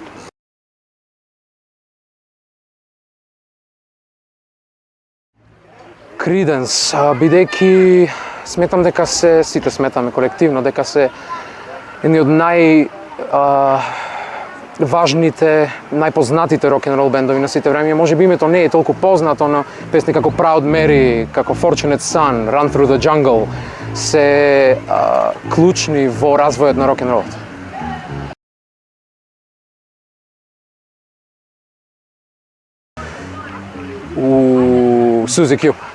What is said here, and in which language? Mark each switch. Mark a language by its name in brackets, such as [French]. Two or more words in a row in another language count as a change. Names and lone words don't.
[Macedonian] Криденс, бидејќи сметам дека сите сметаме колективно, дека се едни од важните, најпознатите рок-н-рол бендови на сите време. Може би името не е толку познато, но песни како Proud Mary, како Fortunate Son, Run Through the Jungle се клучни во развојот на рок-н-ролот. Suzy Q.